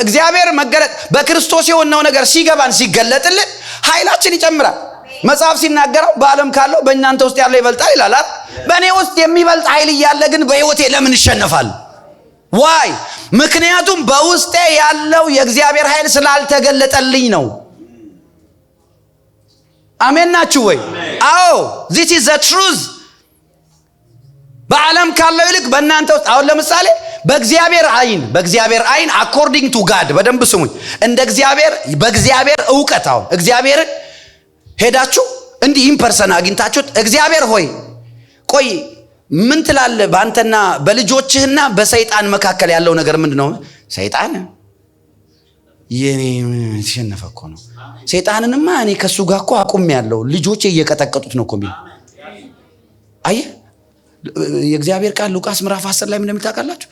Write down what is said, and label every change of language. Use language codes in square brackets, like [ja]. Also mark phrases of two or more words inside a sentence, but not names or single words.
[am] እግዚአብሔር መገለጥ በክርስቶስ የሆነው ነገር ሲገባን ሲገለጥልን ኃይላችን ይጨምራል። መጽሐፍ ሲናገረው በዓለም ካለው በእናንተ ውስጥ ያለው ይበልጣል ይላል። በእኔ ውስጥ የሚበልጥ ኃይል እያለ ግን በሕይወቴ ለምን ይሸነፋል? ዋይ? ምክንያቱም በውስጤ ያለው የእግዚአብሔር ኃይል ስላልተገለጠልኝ ነው። አሜን ናችሁ ወይ? አዎ [en] this is the truth። [am] በዓለም ካለው ይልቅ በእናንተ ውስጥ አሁን ለምሳሌ በእግዚአብሔር አይን [en] according to God [am] በደንብ ስሙኝ። እንደ እግዚአብሔር በእግዚአብሔር ዕውቀት አሁን እግዚአብሔርን ሄዳችሁ እንዲህ [en] in person [am] አግኝታችሁት እግዚአብሔር ሆይ ቆይ ምን ትላለህ በአንተና በልጆችህና በሰይጣን መካከል ያለው ነገር ምንድነው? ሰይጣን የኔ ተሸነፈ እኮ ነው። ሰይጣንንማ እኔ ከሱ ጋር እኮ አቁሜያለሁ፣ ልጆቼ እየቀጠቀጡት ነው እኮ የሚል አየህ። የእግዚአብሔር ቃል ሉቃስ ምዕራፍ 10 ላይ ምን እንደምታውቃላችሁ?